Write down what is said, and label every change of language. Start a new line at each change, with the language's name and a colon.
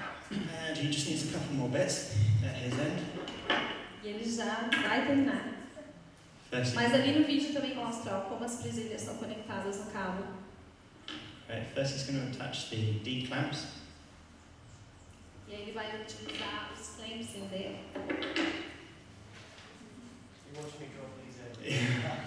English: And he just needs a couple more bits at his end.
Portuguese: E ele já vai terminar. Mas ali no vídeo também mostra como as presilhas estão conectadas no cabo.
English: Right, first he's going to attach the D-clamps.
Portuguese: E aí ele vai utilizar os clamps em dele.
English: You watch me drop these in.